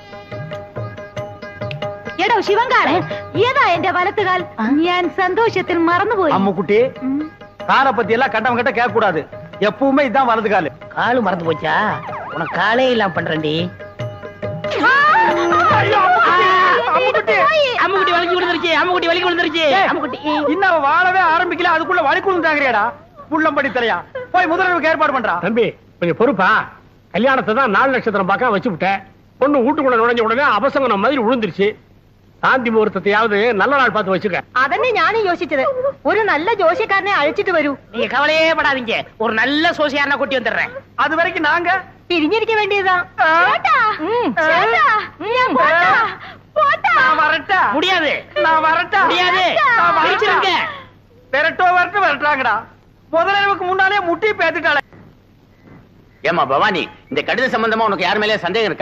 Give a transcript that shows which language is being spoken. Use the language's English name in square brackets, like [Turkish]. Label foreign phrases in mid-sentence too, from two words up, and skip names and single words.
[Malayalam] എടോ ശിവങ്കാരൻ, ഏതാ എന്റെ വലത്തുകാൽ? ഞാൻ സന്തോഷത്തിൽ മറന്നുപോയി. [Tamil] அம்மு குட்டி காலை பத்தி எல்லாம் கட்டவங்க கிட்ட கேட்க கூடாது, எப்பவுமே இதான் வலது காலு. காலு மறந்து போச்சா? உனக்கு காலே இல்லாம பண்றேன்டி. அம்முக்குட்டி வலிக்கு விழுந்துருச்சு, அம்முக்குட்டி வலிக்கு விழுந்துருச்சு. அம்முக்குட்டி இன்னும் வாழவே ஆரம்பிக்கல, அதுக்குள்ள வலிக்கு விழுந்தாங்கறியாடா? புள்ளம்படி தலையா, போய் முதல்வருக்கு ஏற்பாடு பண்றா. தம்பி கொஞ்சம் பொறுப்பா. கல்யாணத்தை தான் 4 நட்சத்திரம் பார்க்க வச்சு விட்டேன். பொண்ணு வீட்டுக்குள்ள நுழைஞ்ச உடனே அபசங்கனம் மாதிரி விழுந்துருச்சு. சாந்தி முகூர்த்தத்தையாவது நல்ல நாள் பார்த்து வச்சுக்க. [Malayalam] അതന്നെ ഞാനും യോசிച്ചത് ഒരു നല്ല ജോഷിക്കാരനെ അഴിച്ചിട്ട് വരൂ. [Tamil] நீங்க கவலையே படாதீங்க, ஒரு நல்ல சோசியாரனை கூட்டி வந்துடுறேன். அது வரைக்கும் நாங்க பிரிஞ்சிருக்க வேண்டியதா. நான் வரட்டா முடியாது, நான் வரட்டா முடியாது, பிரிச்சிருங்க. வரட்டாங்கடா. முதலிரவுக்கு முன்னாலே முட்டி பேத்துட்டாளே. ஏமா பவானி, இந்த கடித சம்பந்தமா உனக்கு யார் மேலே சந்தேகம் இருக்கா?